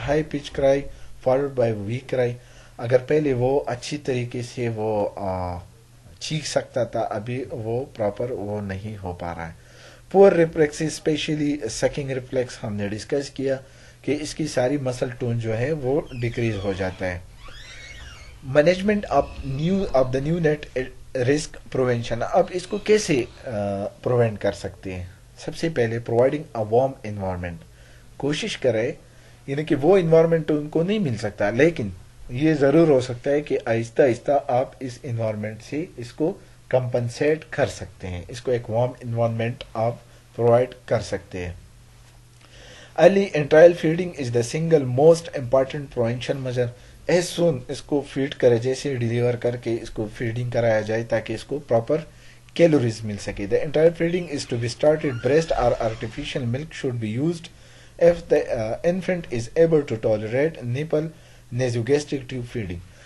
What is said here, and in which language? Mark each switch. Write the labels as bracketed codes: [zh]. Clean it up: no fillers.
[en] High pitch cry followed by weak cry. [ur] اگر پہلے وہ اچھی طریقے سے وہ چیخ سکتا تھا، ابھی وہ پراپر وہ نہیں ہو پا رہا ہے. [en] poor reflex especially sucking reflex [ur] ہم نے ڈسکس کیا کہ اس کی ساری مسل ٹون جو ہے وہ ڈیکریز ہو جاتا ہے. [en] Management of the neonate risk prevention. [ur] اب اس کو کیسے پروینٹ کر سکتے ہیں؟ سب سے پہلے [en] Providing a warm environment. [ur] کوشش کرے، یعنی کہ وہ انوائرمنٹ ان کو نہیں مل سکتا، لیکن یہ ضرور ہو سکتا ہے کہ آہستہ آہستہ آپ اس انوائرمنٹ سے اس کو کمپنسیٹ کر سکتے ہیں. اس کو ایک وارم انوائرمنٹ آپ پرووائڈ کر سکتے ہیں. [en] Early enteral feeding is the single most important prevention measure. [ur] As soon اس کو فیڈ کرے، جیسے ڈیلیور کر کے اس کو فیڈنگ کرایا جائے تاکہ اس کو پراپر کیلوریز مل سکے. [en] The enteral feeding is to be started breast اور artificial milk should be used if the infant is able to tolerate nipple nasogastric tube feeding.